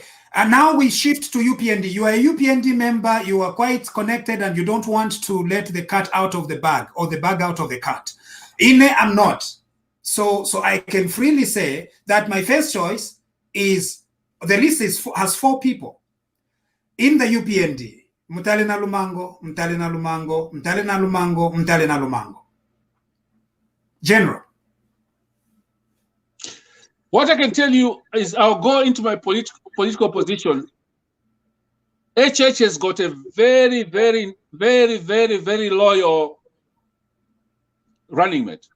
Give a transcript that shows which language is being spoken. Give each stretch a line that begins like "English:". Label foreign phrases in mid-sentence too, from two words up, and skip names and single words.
English: And now we shift to UPND. You are a UPND member. You are quite connected, and you don't want to let the cat out of the bag, or the bag out of the cat. I'm not. So I can freely say that my first choice is, the list has 4 people in the UPND. Mtalena Lumango, Mtalena Lumango, Mtalena Lumango, Mtalena Lumango. General. What I can tell you is, I'll go into my political position. HH has got a very, very, very, very, very loyal running mate.